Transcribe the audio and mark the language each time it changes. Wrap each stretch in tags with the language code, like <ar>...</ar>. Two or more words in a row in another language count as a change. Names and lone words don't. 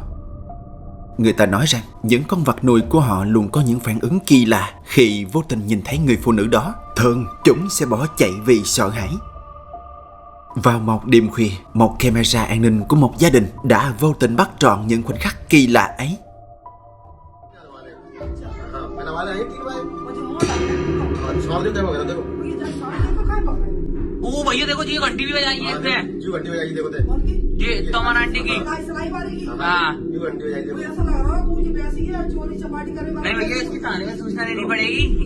<vi>Người ta nói rằng những con vật nuôi của họ luôn có những phản ứng kỳ lạ khi vô tình nhìn thấy người phụ nữ đó. Thường chúng sẽ bỏ chạy vì sợ hãi. Vào một đêm khuya, một camera an ninh của một gia đình đã vô tình bắt trọn những khoảnh khắc kỳ lạ ấy.</vi> <hi>वो भैया देखो जी घंटी भी बजाई है इसने। क्यों घंटी बजाई देखो ते? ये तमन आंटी की। हाँ क्यों घंटी बजाई देखो? नहीं भैया इसकी थाने में सूचना देनी पड़ेगी।</hi>